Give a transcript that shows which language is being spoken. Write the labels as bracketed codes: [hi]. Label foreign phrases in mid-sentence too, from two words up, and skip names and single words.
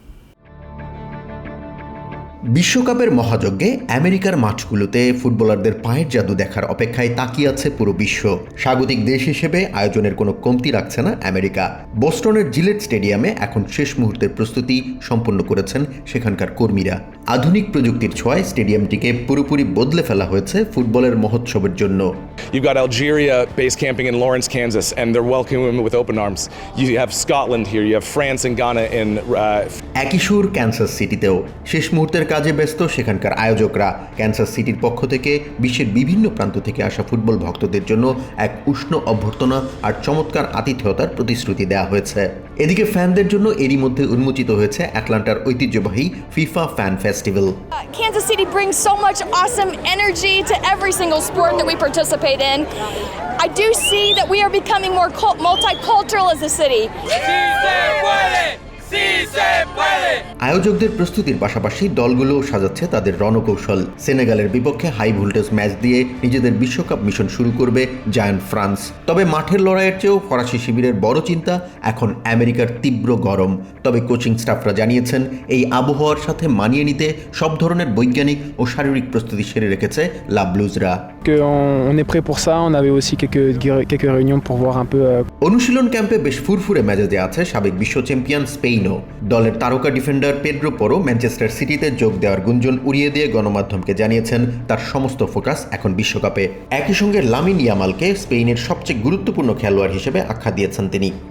[bn] বিশ্বকাপের মহাযজ্ঞে আমেরিকার মাঠগুলোতে ফুটবলারদের পায়ের জাদু দেখার অপেক্ষায় তাকিয়ে আছে পুরো বিশ্ব। স্বাগতিক দেশ হিসেবে আয়োজনের কোনো কমতি রাখছে না আমেরিকা। বোস্টনের জিলেট স্টেডিয়ামে এখন শেষ মুহূর্তের প্রস্তুতি সম্পন্ন করেছেন সেখানকার কর্মীরা। আধুনিক প্রযুক্তির ছোঁয়ায় স্টেডিয়ামটিকে পুরোপুরি বদলে ফেলা হয়েছে ফুটবলের মহোৎসবের জন্য। [en] You've got Algeria base camping in Lawrence, Kansas, and they're welcoming them with open arms. You have Scotland here, you have France and Ghana in [bn] একই সুর ক্যানসাস সিটিতেও। শেষ মুহূর্তের কাজে ব্যস্ত সেখানকার আয়োজকরা। ক্যানসাস সিটির পক্ষ থেকে বিশ্বের বিভিন্ন প্রান্ত থেকে আসা ফুটবল ভক্তদের জন্য এক উষ্ণ অভ্যর্থনা আর চমৎকার আতিথেয়তার প্রতিশ্রুতি দেওয়া হয়েছে। এদিকে ফ্যানদের জন্য এরই মধ্যে উন্মোচিত হয়েছে অ্যাটলান্টার ঐতিহ্যবাহী ফিফা ফ্যান ফেস্টিভ্যাল। [en] Kansas City brings so much awesome energy to every single sport that we participate in. I do see that we are becoming more multicultural as a city. [bn] আয়োজকদের প্রস্তুতির পাশাপাশি দলগুলো সাজাচ্ছে তাদের রণকৌশল। সেনেগালের বিপক্ষে [en] high voltage [bn] ম্যাচ দিয়ে নিজেদের বিশ্বকাপ মিশন শুরু করবে জায়ান্ট ফ্রান্স। তবে মাঠের লড়াইয়ের চেয়েও ফরাসি শিবিরের বড় চিন্তা এখন আমেরিকার তীব্র গরম। তবে কোচিং স্টাফরা জানিয়েছেন এই আবহাওয়ার সাথে মানিয়ে নিতে সব ধরনের বৈজ্ঞানিক ও শারীরিক প্রস্তুতি সেরে রেখেছে লা ব্লুজরা। [fr] On est prêt pour ça, on avait aussi quelques réunions pour voir un peu [bn] অনুশীলন ক্যাম্পে বেশ ফুরফুরে মেজাজে আছে সাবেক বিশ্ব চ্যাম্পিয়ন স্পেনও। দলের তারকা ডিফেন্ডার পেড্রো পরো ম্যানচেস্টার সিটিতে যোগ দেওয়ার গুঞ্জন উড়িয়ে দিয়ে গণমাধ্যমকে জানিয়েছেন তার সমস্ত ফোকাস এখন বিশ্বকাপে। একই সঙ্গে লামিন ইয়ামালকে স্পেনের সবচেয়ে গুরুত্বপূর্ণ খেলোয়াড় হিসেবে আখ্যা দিয়েছেন তিনি।